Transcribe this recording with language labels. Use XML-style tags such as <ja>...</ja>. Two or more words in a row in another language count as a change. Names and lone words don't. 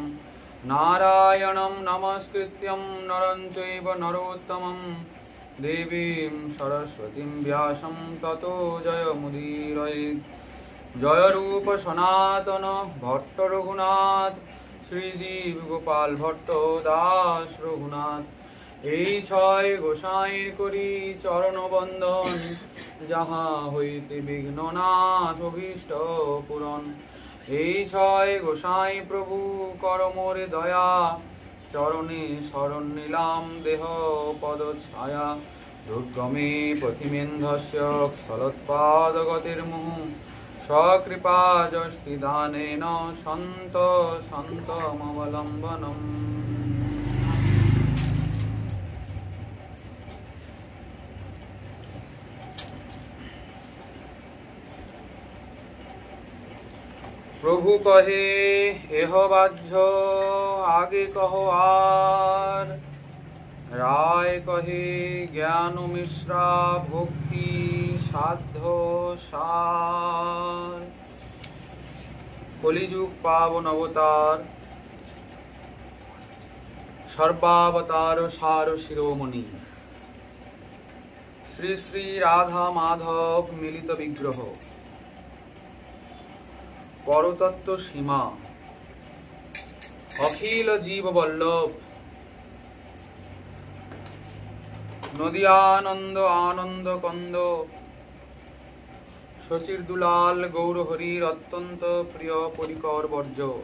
<sa>नारायणं नमस्कृत्यं नरं चैव नरोत्तमं देवीं सरस्वतीं व्यासं ततो जयमुदीरयेत्।</sa> <bn>জয় রূপ সনাতন ভট্ট রঘুনাথ শ্রীজীব গোপাল ভট্ট দাস রঘুনাথ। এই ছয় গোসাইর করি চরণ বন্দন যাহা হইতে বিঘ্ন নাশ অভীষ্ট পূরণ। এই ছয় গোসাই প্রভু কর মোরে দয়া চরণে শরণ নিলাম দেহ পদ ছায়া।</bn> <sa>দুর্গমে পথিমেন্ধস্য স্থলোৎপাদগতির্মুহু স্বকৃপা যষ্টি দানেন সন্ত সন্তমবলম্বনম।</sa> <bn>প্রভু কহে এহ বাহ্য আগে কহো আর রায় কহে জ্ঞান মিশ্রা ভক্তি সাধ্য সার। কলিযুগ পাবন অবতার সর্বাবতার সার শিরোমণি শ্রী শ্রী রাধা মাধব মিলিত বিগ্রহ পরতত্ত্ব সীমা অখিল জীব বল্লভ নদীয়ানন্দ আনন্দ কন্দ শচীর দুলাল গৌর হরির অত্যন্ত প্রিয় পরিকর বর্জ</bn>